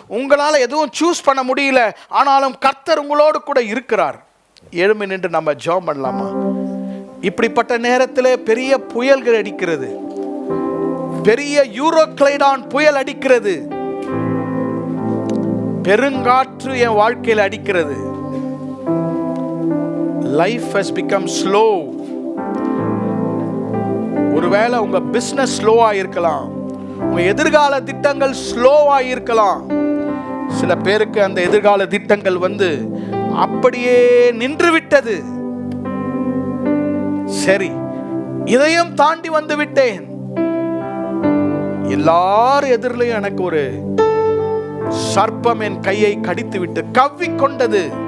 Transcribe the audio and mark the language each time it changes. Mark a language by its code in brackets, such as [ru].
[ta] உங்களால் எதுவும் சூஸ் பண்ண முடியல, ஆனாலும் கர்த்தர் உங்களோடு கூட இருக்கிறார். எழும்பி நின்று நம்ம ஜெபம் பண்ணலாமா? இப்படிப்பட்ட நேரத்தில் பெரிய புயல்கள் அடிக்கிறது. பெரிய யூரோக்ளைடான் புயல் அடிக்கிறது. பெருங்காற்று என் வாழ்க்கையில் அடிக்கிறது. [en] Life has become slow. [ta] ஒருவேளை உங்க பிசினஸ் ஸ்லோவா இருக்கலாம். உங்க எதிர்கால திட்டங்கள் ஸ்லோவா இருக்கலாம். சில பேருக்கு அந்த எதிர்கால திட்டங்கள் அப்படியே நின்று விட்டது. சரி, இதையும் தாண்டி வந்து விட்டேன். எல்லாரும் எதிரிலையும் எனக்கு ஒரு சர்ப்பம் என் கையை கடித்து விட்டு கவ்விக்கொண்டது.